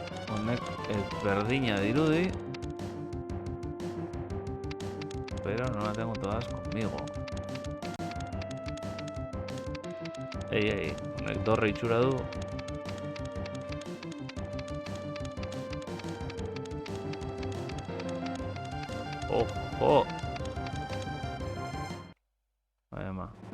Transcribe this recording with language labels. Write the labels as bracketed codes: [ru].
[eu] Honek ez berdina dirudi. [es] Pero no la tengo todas conmigo. [eu] Ei, honek dorre itxura du. [es] Ojo! Vaya ma.